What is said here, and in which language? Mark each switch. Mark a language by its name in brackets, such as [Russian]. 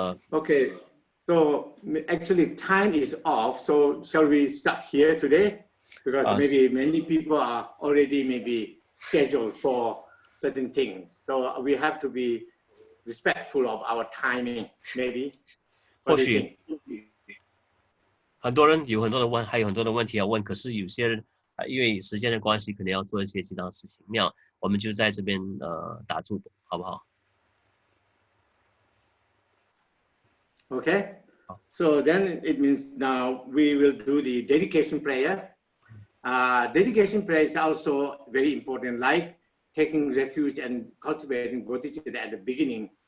[English] Okay, so actually time is off. So shall we stop here today? Because maybe many people are already maybe scheduled for certain things. So we have to be respectful of our timing, maybe. [Chinese] 或许很多人有很多的还有很多的问题要问，可是有些人因为时间的关系，可能要做一些其他事情，那我们就在这边打住，好不好 [English] ？Okay. So then it means now we will do the dedication prayer. Dedication prayer is also very important, like taking refuge and cultivating bodhicitta at the beginning.